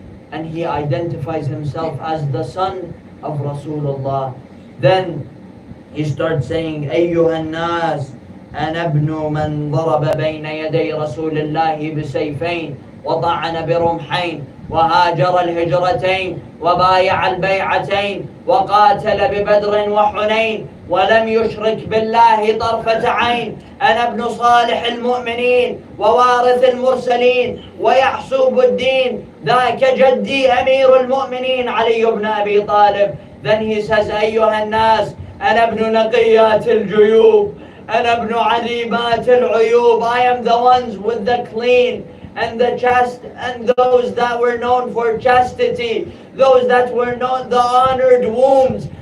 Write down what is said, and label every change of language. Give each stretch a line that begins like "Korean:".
English: And he identifies himself as the son of Rasulullah. Then he starts saying,
Arabic: أيها الناس أنا ابن من ضرب بين يدي رسول الله بسيفين وطعن برمحين وهاجر الهجرتين وبايع البيعتين وقاتل ببدر وحنين ولم يشرك بالله طرفة عين. أنا ابن صالح المؤمنين ووارث المرسلين ويحسوب الدين، ذاك جدي أمير المؤمنين علي بن أبي طالب.
English: Then he says,
Arabic: أيها الناس أنا ابن نقيات الجيوب، أنا ابن عليمات العيوب.
English: I am the ones with the clean and the chaste, and those that were known for chastity, those that were known the honored wombs.